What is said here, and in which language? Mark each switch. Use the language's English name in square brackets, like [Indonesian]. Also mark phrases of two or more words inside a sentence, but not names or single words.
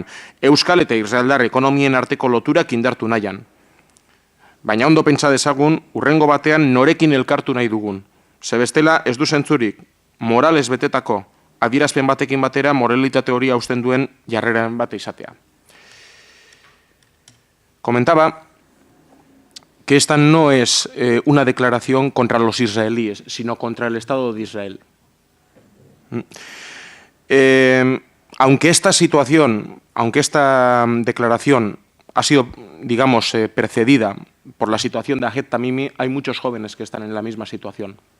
[Basque] Euskal eta Israeldar ekonomien arteko loturak indartu nahian. Baina ondo pentsa dezagun, urrengo batean norekin elkartu nahi dugun. Zebestela ez du zentzurik, morales betetako, adierazpen batekin batera moralitate hori hausten duen jarreren bate izatea. [Spanish] Comentaba que esta no es una declaración contra los israelíes, sino contra el Estado de Israel. Aunque esta situación, aunque esta declaración ha sido, digamos, precedida por la situación de Ahed Tamimi, hay muchos jóvenes que están en la misma situación.